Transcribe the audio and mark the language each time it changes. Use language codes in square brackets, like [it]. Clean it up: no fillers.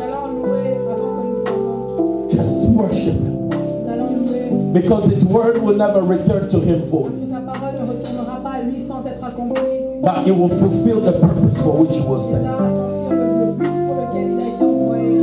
[fr] allons louer avant que nous fermons. [en] Just worship Him. [fr] Nous allons louer. [en] Because His word will never return to Him [fr] Parce [en] void. [fr] que sa parole ne retournera pas à lui sans être accomplie. [en] But it will fulfill the purpose for which it was [fr] C'est [en] sent. [fr] là le but pour lequel il a été envoyé.